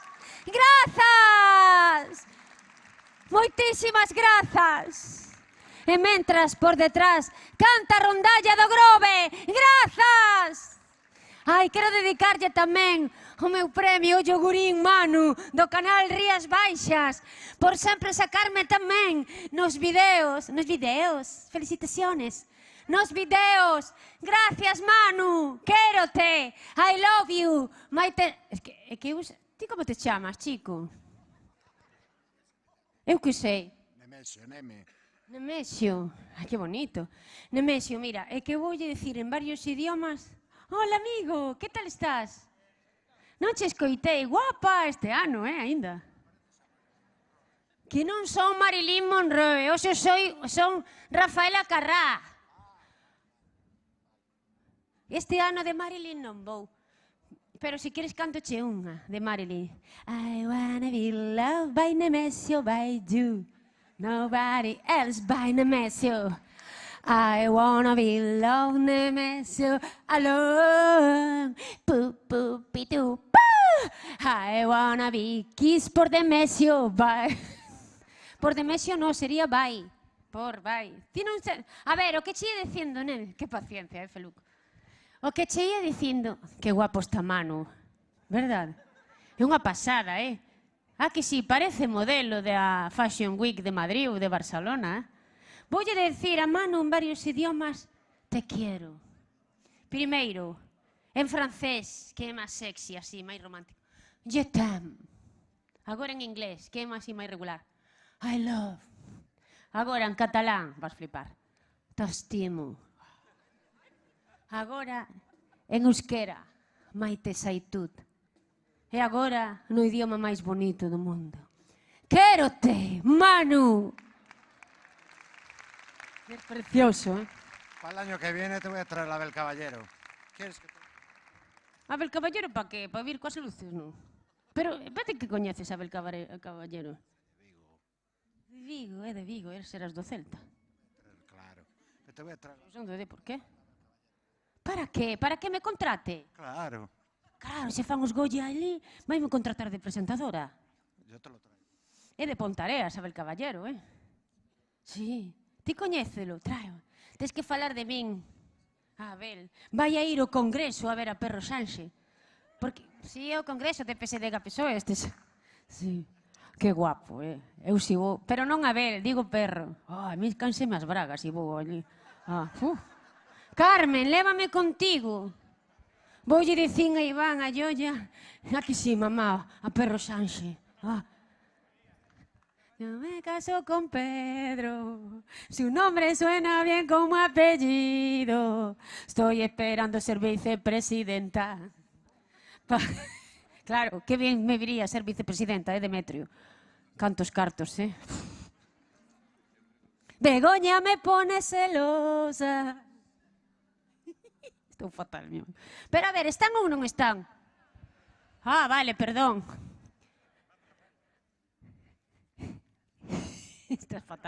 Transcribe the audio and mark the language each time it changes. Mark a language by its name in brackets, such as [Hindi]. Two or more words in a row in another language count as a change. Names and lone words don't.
[Galician] Grazas! Moitísimas grazas! E mentras, por detrás, canta a rondalla do Grove! Grazas! Ai, quero dedicarlle tamén o meu premio, o yogurín Manu, do canal Rías Baixas, por sempre sacarme tamén nos videos. Felicitaciones! Nos videos! [Spanish] Gracias, [Galician] Manu! Quérote! [English] I love you! [Galician] Maite... É que eu... Ti como te chamas, chico? Eu que sei. Nemesio, Neme. Nemesio. Ai, que bonito. Nemesio, mira, é que voulle dicir en varios idiomas. [Spanish] Hola, amigo, que tal estás? [Galician] Non che escoitei, guapa este ano, aínda. Que non son Marilyn Monroe, hoxe son Rafaela Carrá. Este ano de Marilyn non vou. Pero si queres canto che unha de Marilyn. [English] I wanna be loved by Nemesio, by you. Nobody else by Nemesio. I wanna be loved, Nemesio, alone. Pu, pu, pitu, pu. I wanna be kissed por Demesio, bye. [Spanish] Por Demesio no, sería bye. Por bye. [Galician] A ver, o que che ia dicindo, nen? Que paciencia, Feluco. O que che ia dicindo, que guapo está Manu, verdad? É unha pasada, Ah, que sí, parece modelo da Fashion Week de Madrid ou de Barcelona, Voulle decir a Manu en varios idiomas, [Spanish] te quiero. [Galician] Primeiro, en francés, que é máis sexy, así, máis romántico. [French] Je t'aime. [Galician] Agora en inglés, que é máis regular. [English] I love. [Galician] Agora en catalán, vas flipar. [Catalan] T'estimo. [Galician] Agora en euskera, [Basque] maite saitut. [Galician] E agora no idioma máis bonito do mundo. Quérote, Manu. [Spanish] Es precioso, Para el año que viene te voy a traer la Abel Caballero. ¿Quieres que te... Abel Caballero para qué? [Galician] Para vir coas luces, non? Pero, vete que coñeces a Abel Caballero? De Vigo, de Vigo, serás do Celta. Claro. [Spanish] Te voy a traer... Por qué? Para qué? Para que me contrate? Claro. [Galician] Claro, se fan os Goya ali, vai me contratar de presentadora. [Spanish] Yo te lo traigo. [Galician] É de Pontareas, Abel Caballero, Sí. Ti coñécelo, traio. Tes que falar de min. Abel, vai a ir ao Congreso a ver a Perro Sanxe. Porque, si é o Congreso de PSDG-PSOE estes. Sí. Que guapo, Eu si vou. Pero non Abel, digo Perro. A mí canseme as bragas e vou ali. Carmen, lévame contigo. Voulle dicir a Iván, a Yoya. [Spanish] Aquí sí, mamá, a Perro Sanxe. Yo me caso con Pedro, su nombre suena bien como apellido. Estoy esperando ser vicepresidenta. Claro, qué bien me viría ser vicepresidenta, Demetrio. [Galician] Cantos cartos, [Spanish] Begoña me pone celosa. [Galician] Estou fatal, mío. Pero a ver, están ou non están? Vale, perdón. Isto é fatal.